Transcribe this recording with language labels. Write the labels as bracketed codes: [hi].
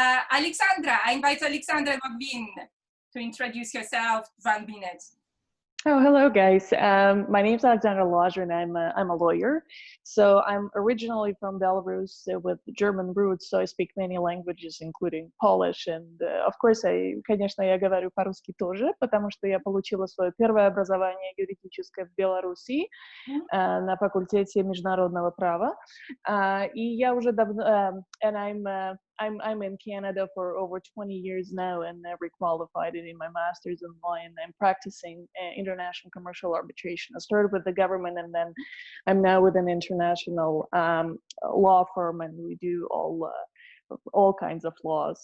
[en] Alexandra, I invite Alexandra Logvin to introduce herself. 1 minute. Oh, hello guys. My name is Alexandra Lozher, and I'm a lawyer. So I'm originally from Belarus with German roots, so I speak many languages, including Polish. And of course, [ru] конечно, я говорю по-русски тоже, потому что я получила свое первое образование юридическое в Беларуси на факультете международного права. И я уже давно, [en] and I'm in Canada for over 20 years now, and requalified in my master's in law, and I'm practicing international commercial arbitration. I started with the government, and then I'm now with an international law firm, and we do all kinds of laws.